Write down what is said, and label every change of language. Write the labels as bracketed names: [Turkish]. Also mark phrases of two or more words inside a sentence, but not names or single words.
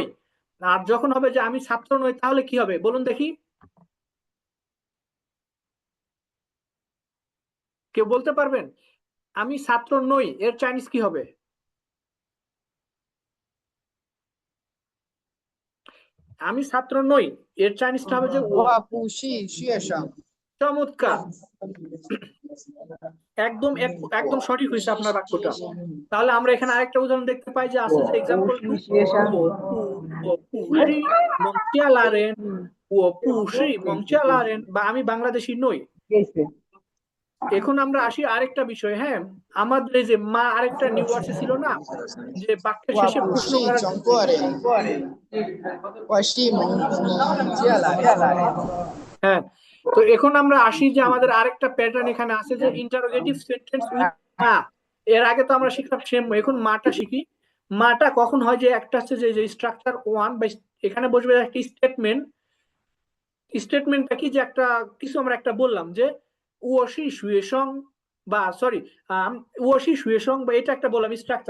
[Bangla] আর যখন হবে যে আমি ছাত্র নই, তাহলে কি হবে বলুন দেখি, কেউ বলতে পারবেন? আমি ছাত্র নই এর চাইনিজ কি হবে? আমি ছাত্র নই এর চাইনিজটা হবে যে ও। [Chinese] 我不是学生。 [Bangla] চমৎকার, একদম একদম সঠিক হয়েছে আপনার বাক্যটা। তাহলে আমরা এখানে আরেকটা উদাহরণ দেখতে পাই যে আছে যে [English] example two, [Chinese] 我不是孟加拉人, 我不是孟加拉人, [Bangla] বা আমি বাংলাদেশি নই। এখন আমরা আসি আরেকটা বিষয়। হ্যাঁ, আমাদের এই যে মা আরেকটা [English] new words [Bangla] ছিল না, যে বাক্যের [Chinese] 我 [Bangla] শেষে [Chinese] 不 [Bangla] প্রশ্ন [Chinese] 是 [Bangla] করার [Chinese] 中国人，我是孟加拉人。 [Bangla] হ্যাঁ, তো এখন আমরা আসি যে আমাদের আরেকটা প্যাটার্ন এখানে আছে যে [English] interrogative sentence with [Bangla] মা। এর আগে তো আমরা শিখলাম সেম, এখন মাটা শিখি। মাটা কখন হয় যে একটা হচ্ছে যে [English] structure one, [Bangla] বা এখানে বসবে একটা স্টেটমেন্ট। স্টেটমেন্টটা কি, যে একটা কিছু আমরা একটা বললাম যে [Chinese] 我是学生, [Bangla] বা সরি [Chinese] 我是学生, [Bangla] বা এটা একটা বললাম স্ট্রাকচার।